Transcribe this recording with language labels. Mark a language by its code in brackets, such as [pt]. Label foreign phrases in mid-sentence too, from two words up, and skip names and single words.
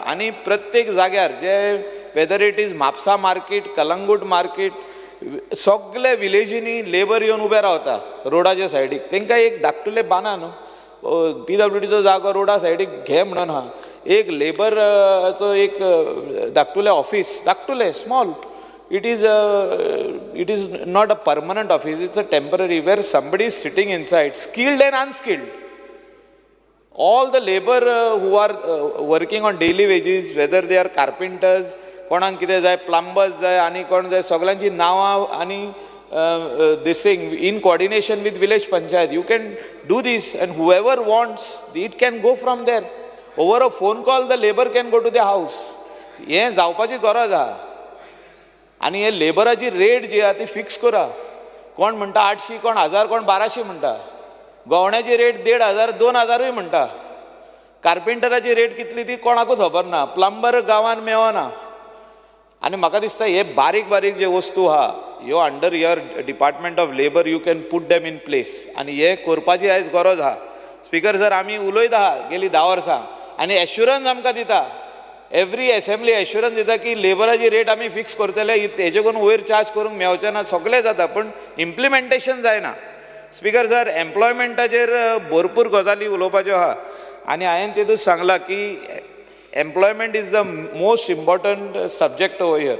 [kok] आनी प्रत्येक जाग्यार जे [en] whether it is [kok] म्हापसा मार्केट, कलंगूट मार्केट, सगळे विलेजींनी लेबर येवन उबे रावता रोडाच्या सायडीक. तांकां एक धाकटुलें बांदा न्हू, PWDचो जागो रोडा सायडीक घे म्हणून आहा. एक लेबरचो एक धाकटुलें ऑफिस, धाकटुलें [en] small, it is not a permanent office, it's a temporary where somebody is sitting inside, skilled and unskilled. All the labour who are working on daily wages, whether they are carpenters, [kok] कोणाक कितें जाय, प्लंबर्स जाय आनी कोण जाय, सगळ्यांची नांवां आनी [en] this thing in coordination with village panchayat, you can do this, and whoever wants it can go from there. Over a phone call the labor can go to the house. [kok] हें जावपाची गरज आहा. आनी हे लेबराची रेट जी आहा ती फिक्स करा. कोण म्हणटा 800, कोण 1000, कोण 1200 म्हणटा. गवण्याची रेट 1500, 2000 म्हणटा. कार्पेंटराची रेट कितली ती कोणाकूच खबर ना. प्लंबर गांवान मेळना. आनी म्हाका दिसता हे बारीक बारीक जे वस्तू आहा ह्यो [en] under your department of labour you can put them in place. [kok] आनी हे करपाची आयज गरज आहा. स्पीकर सर, आमी उलयता आहा गेली 10 वर्सां आनी एश्युरन्स आमकां दिता, [en] every assembly [kok] एश्युरन्स दिता की लेबराची रेट आमी फिक्स करतले, हेजे करून वयर चार्ज करूंक मेळचें ना. सगळें जाता पूण इम्प्लिमेंटेशन जायना. स्पीकर सर, एम्प्लॉयमेंटाचेर भरपूर गजाली उलोवपाच्यो आहा आनी हांवें तेतूंत सांगलां की [en] employment is the most important subject over here.